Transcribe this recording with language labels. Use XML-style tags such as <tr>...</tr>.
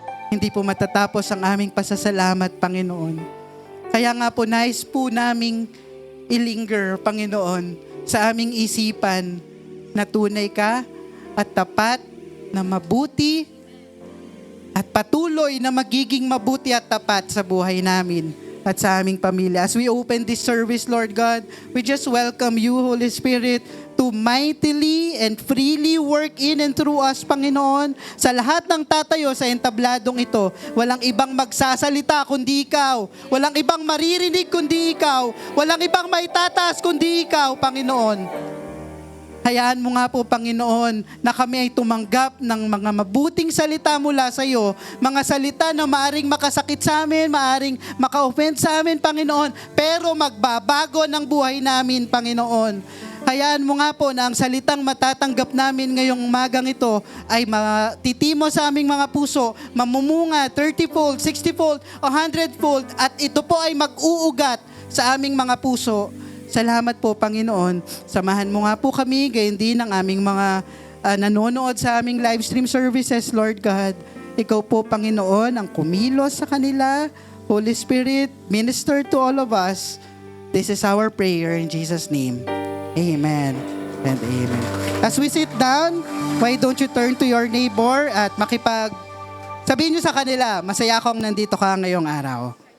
<tl>Hindi po matatapos ang aming pasasalamat, Panginoon. Kaya nga po, nais po naming ilinger, Panginoon, sa aming isipan na tunay ka at tapat, na mabuti, at patuloy na magiging mabuti at tapat sa buhay namin at sa aming pamilya.</tl> <en>As we open this service, Lord God, we just welcome you, Holy Spirit, to mightily and freely work in and through us, Panginoon.</en> <tl>Sa lahat ng tatayo sa entabladong ito, walang ibang magsasalita kundi ikaw. Walang ibang maririnig kundi ikaw. Walang ibang maitataas kundi ikaw, Panginoon. Hayaan mo nga po, Panginoon, na kami ay tumanggap ng mga mabuting salita mula sa iyo. Mga salita na maaring makasakit sa amin, maaring maka-offend sa amin, Panginoon, pero magbabago ng buhay namin, Panginoon. Hayaan mo nga po na ang salitang matatanggap namin ngayong umagang ito ay matitimo sa aming mga puso, mamumunga 30-fold, 60-fold, 100-fold, at ito po ay mag-uugat sa aming mga puso. Salamat po, Panginoon. Samahan mo nga po kami, gayon din ang aming mga nanonood sa aming live stream services, Lord God. Ikaw po, Panginoon, ang kumilos sa kanila.</tl> <en>Holy Spirit, minister to all of us. This is our prayer in Jesus' name. Amen and amen. As we sit down, why don't you turn to your neighbor</en> <tl>at sabihin nyo sa kanila, masaya akong nandito ka ngayong araw.</tl>